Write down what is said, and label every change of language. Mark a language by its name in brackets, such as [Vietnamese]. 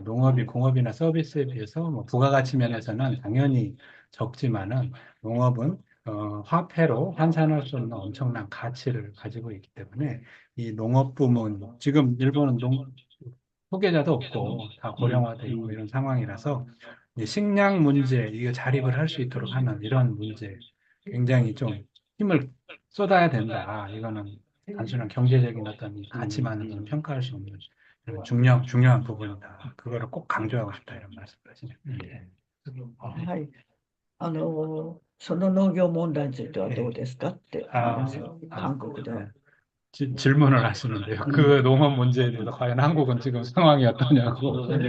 [Korean] 농업이 공업이나 서비스에 비해서 뭐 부가가치 면에서는 당연히 적지만은 농업은 화폐로 환산할 수 없는 엄청난 가치를 가지고 있기 때문에 이 농업 부문 지금 일본은 후계자도 없고 다 고령화되어 있고 이런 상황이라서 이 식량 문제 이거 자립을 할 수 있도록 하는 이런 문제 굉장히 좀 힘을 쏟아야 된다. 이거는 단순한 경제적인 어떤 가치만으로는 평가할 수 없는 중요한 부분이다. 그거를 꼭 강조하고 싶다 이런 말씀까지. [Japanese] はい。その農業問題についてはどうですかって話を韓国では。 [Korean] 질문을 하시는데요. 그 농업 문제에 대해서 과연 한국은 지금 상황이 어떠냐고.